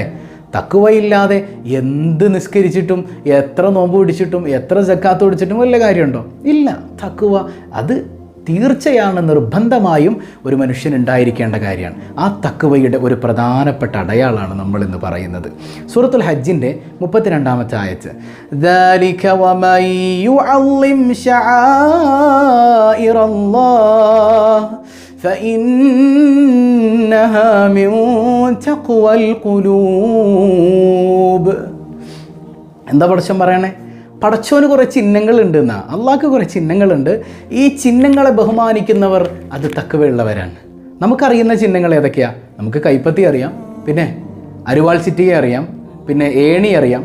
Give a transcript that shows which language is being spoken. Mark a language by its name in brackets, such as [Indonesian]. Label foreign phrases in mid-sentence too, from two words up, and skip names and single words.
[Malayalam] തഖ്വയില്ലാതെ എന്ത് നിസ്കരിച്ചിട്ടും എത്ര നോമ്പ് പിടിച്ചിട്ടും എത്ര സക്കാത്ത് പിടിച്ചിട്ടും വല്ല കാര്യമുണ്ടോ? ഇല്ല. തഖ്വ അത് തീർച്ചയാണ്, നിർബന്ധമായും ഒരു മനുഷ്യൻ ഉണ്ടായിരിക്കേണ്ട കാര്യമാണ്. ആ തഖ്വയുടെ ഒരു പ്രധാനപ്പെട്ട അടയാളാണ് നമ്മളിന്ന് പറയുന്നത്. സൂറത്തുൽ ഹജ്ജിൻ്റെ 32-ാമത്തെ ആയത്ത്, [Arabic] ذَلِكَ وَمَن يُعَظِّمْ شَعَائِرَ اللَّهِ فَإِنَّهَا مِن تَقْوَى الْقُلُوبِ. [Malayalam] എന്താ പടച്ചവൻ പറയണേ? പടച്ചോന് കുറേ ചിഹ്നങ്ങളുണ്ട് എന്നാ, അള്ളാഹ്ക്ക് കുറേ ചിഹ്നങ്ങളുണ്ട്. ഈ ചിഹ്നങ്ങളെ ബഹുമാനിക്കുന്നവർ അത് തഖ്വയുള്ളവരാണ്. നമുക്കറിയുന്ന ചിഹ്നങ്ങൾ ഏതൊക്കെയാണ്? നമുക്ക് കൈപ്പത്തി അറിയാം, പിന്നെ അരിവാൾ ചിറ്റിക അറിയാം, പിന്നെ ഏണി അറിയാം.